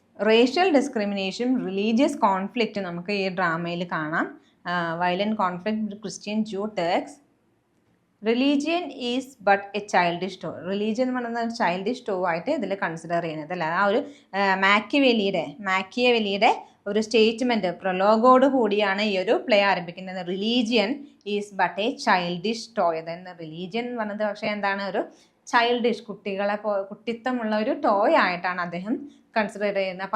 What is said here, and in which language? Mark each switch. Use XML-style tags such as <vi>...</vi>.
<ml>Racial discrimination, religious conflict നമുക്ക് ഈ ഡ്രാമയിൽ കാണാം.</ml> <en>violent conflict with Christian Jew Turks. Religion is but a childish toy.</en> <ml>Religion എന്ന് പറയുന്നത് childish to ആയിട്ട് ഇതിൽ കൺസിഡർ ചെയ്യുന്നത് അല്ല. ആ ഒരു മാക്കിയവെലിയുടെ ഒരു സ്റ്റേറ്റ്മെൻറ്റ് പ്രൊലോഗോട് കൂടിയാണ് ഈ ഒരു പ്ലേ ആരംഭിക്കുന്നത്.</ml> <en>Religion is but a childish toy.</en> <ml>അതായത് റിലീജിയൻ എന്ന് പറയുന്നത് പക്ഷേ എന്താണ്, ഒരു ചൈൽഡിഷ്, കുട്ടിത്തമുള്ള ഒരു ടോയ് ആയിട്ടാണ് അദ്ദേഹം കൺസിഡർ ചെയ്യുന്നത്.</ml>